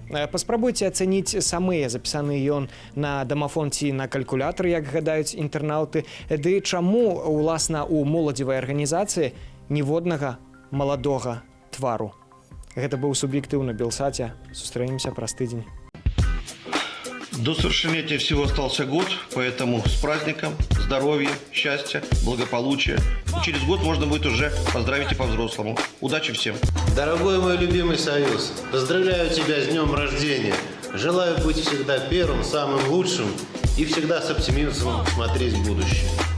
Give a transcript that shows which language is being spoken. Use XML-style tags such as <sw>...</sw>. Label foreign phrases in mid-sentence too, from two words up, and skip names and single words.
<be>Паспрабуйце ацэніць самыя запісаны ён на дамафон ці на калькулятар, як гадаюць інтэрнаўты. Ды чаму, уласна, у моладзевай арганізацыі ніводнага маладога твару? Гэта быў суб'ектыў на Белсаце. Сустрэнемся праз тыдзень.</be> <ru>До совершеннолетия всего остался год, поэтому с праздником, здоровья, счастья, благополучия. И через год можно будет уже поздравить и по-взрослому. Удачи всем! Дорогой мой любимый Союз, поздравляю тебя с днем рождения. Желаю быть всегда первым, самым лучшим и всегда с оптимизмом смотреть в будущее.</ru>